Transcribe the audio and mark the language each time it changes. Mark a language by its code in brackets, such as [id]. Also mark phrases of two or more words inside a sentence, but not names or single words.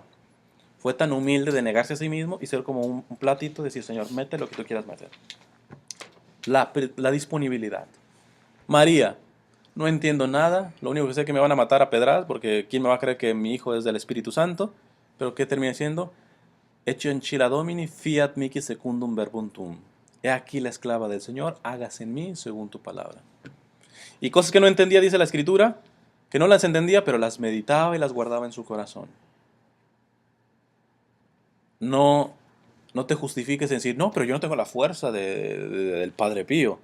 [es] Fue tan humilde de negarse a sí mismo y ser como un platito, decir, Señor, mete lo que tú quieras meter. La disponibilidad. María, no entiendo nada, lo único que sé es que me van a matar a pedradas, porque ¿quién me va a creer que mi hijo es del Espíritu Santo? Pero ¿qué termina siendo? [la] Hecho en chila domini, fiat mihi secundum verbum tuum. [es] He aquí la esclava del Señor, hágase en mí según tu palabra. Y cosas que no entendía, dice la Escritura, que no las entendía, pero las meditaba y las guardaba en su corazón. No, no te justifiques en decir, no, pero yo no tengo la fuerza del Padre Pío.